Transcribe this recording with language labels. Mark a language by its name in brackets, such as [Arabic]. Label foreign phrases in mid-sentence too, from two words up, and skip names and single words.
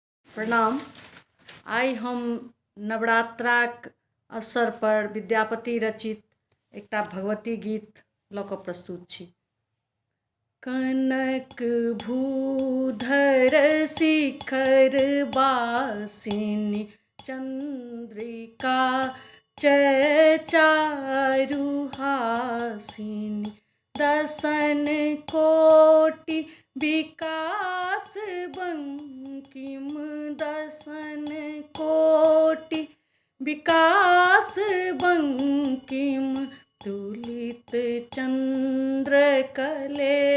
[Maithili] प्रणाम। आइ हम नवरात्राक अवसर पर विद्यापति रचित एकटा भगवती गीत लऽ कऽ प्रस्तुत छी। [Sanskrit] कनक भूधर शिखर वासिनी चंद्रिका चारुहासिनी दसन कोटि विकास बंकिम दसन कोटि विकास बंकिम तुलित चंद्र कले